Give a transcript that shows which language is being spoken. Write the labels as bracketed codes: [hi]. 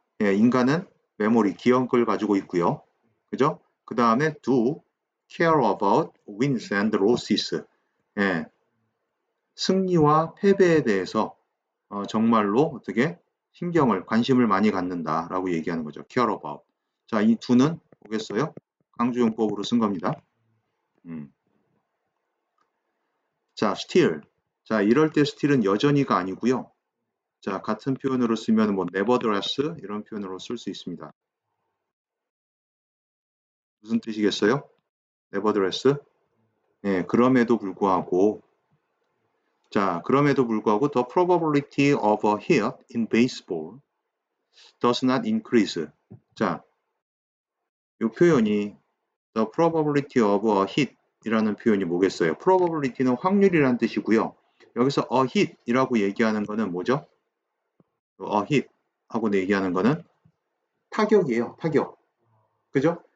[ko] 예, 인간은 메모리, 기억을 가지고 있고요. 그죠? 그 다음에 [en] do care about wins and losses. [ko] 예, 승리와 패배에 대해서 정말로 어떻게 관심을 많이 갖는다라고 얘기하는 거죠. [en] care about. [ko] 자, 이 do는 보겠어요? 강조용법으로 쓴 겁니다. [en] 자, still. [ko] 자, 이럴 때 still은 여전히가 아니고요. 자, 같은 표현으로 쓰면 뭐 nevertheless 이런 표현으로 쓸 수 있습니다. 무슨 뜻이겠어요? nevertheless? 예, 그럼에도 불구하고 자, 그럼에도 불구하고 [en] the probability of a hit in baseball does not increase. [ko] 자, 이 표현이 [en] the probability of a hit [ko] 이라는 표현이 뭐겠어요? probability는 확률이라는 뜻이고요. 여기서 a hit 이라고 얘기하는 거는 뭐죠? a hit 하고 얘기하는 거는 타격이에요. 타격. 그죠?